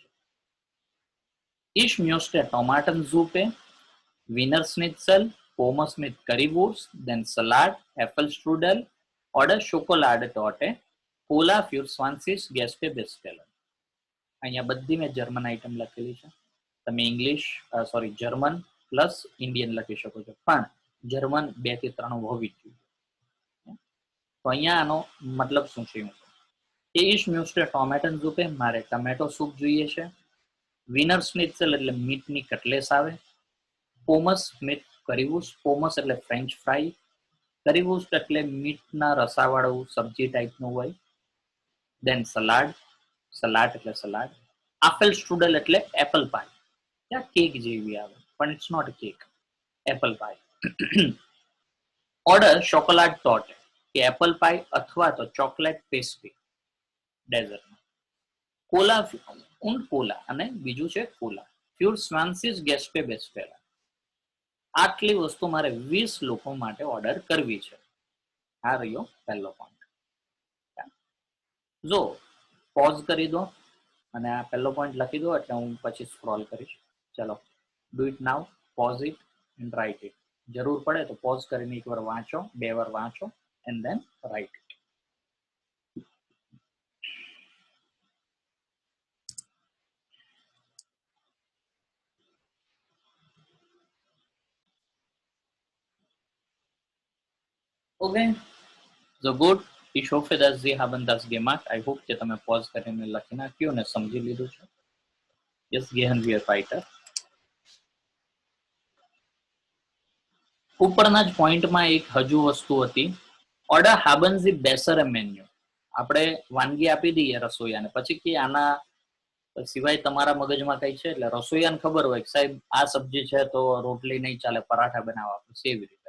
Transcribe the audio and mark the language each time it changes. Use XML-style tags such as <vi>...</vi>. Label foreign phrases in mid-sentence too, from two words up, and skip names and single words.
<de>Ich möchte Tomatensuppe, Wiener Schnitzel, Pommes mit Currywurst,</de> <en>then Salad,</en> <de>Apfelstrudel oder Schokoladetorte, Cola für 20 Gäste bestellen.</de> <gu>અહીંયા બધી મેં જર્મન આઈટમ લખેલી છે. તમે</gu> <en>English German plus Indian</en> <gu>લખી શકો છો, પણ જર્મન 2 થી 3 હોવી જ જોઈએ. તો અહીંયા આનો મતલબ શું છે?</gu> <de>કે ich möchte Tomatensuppe,</de> <gu>મારે ટમેટો સૂપ જોઈએ છે. વિનર સ્નિત્ઝલ એટલે મીટની કટલેસ આવે.</gu> <de>Pommes mit Currywurst,</de> <gu>પોમસ એટલે</gu> <en>French fry,</en> <gu>કરીવુસ્ટ એટલે મીટના રસાવાળું સબ્જી ટાઈપનું હોય.</gu> <en>then salad, salad એટલે સલાડ.</en> <gu>આફેલ સ્ટ્રુડલ એટલે</gu> <en>apple pie,</en> <gu>ત્યાં કેક જેવી આવે પણ</gu> <en>it's not cake, apple pie.</en> <de>oder Schokoladetorte,</de> <gu>કે</gu> <en>apple pie</en> <gu>અથવા તો</gu> <en>chocolate pastry</en> <gu>ડેઝર્ટમાં. કોલા und કોલા, અને બીજું છે કોલા.</gu> <de>für 20 Gäste bestellen.</de> <gu>આટલી વસ્તુ મારે 20 લોકો માટે ઓર્ડર કરવી છે. આ રહ્યો પહેલો પોઈન્ટ. જો પોઝ કરી દો અને આ પહેલો પોઈન્ટ લખી દો એટલે હું પછી સ્ક્રોલ કરીશ.</gu> <en>ચલો, do it now, pause it and write it.</en> <gu>જરૂર પડે તો પોઝ કરીને એકવાર વાંચો, 2 વાર વાંચો</gu> <en>and then write it. okay, so good.</en> <de>Ich hoffe, dass Sie haben das gemacht.</de> <en>I hope</en> <gu>કે તમે પોઝ કરીને લખી નાખ્યું અને સમજી લીધું છે.</gu> <de>Jetzt gehen wir weiter.</de> <gu>ઉપરના જ પોઈન્ટમાં એક હજુ વસ્તુ હતી, ઓર્ડર</gu> <de>haben Sie bessere Menu.</de> <gu>આપણે વાનગી આપી દઈએ રસોઈયાને, પછી કે આના સિવાય તમારા મગજમાં કઈ છે, એટલે રસોઈયાને ખબર હોય કે સાહેબ આ સબ્જી છે તો રોટલી નહીં ચાલે, પરાઠા બનાવવા પડશે, એવી રીતે.</gu>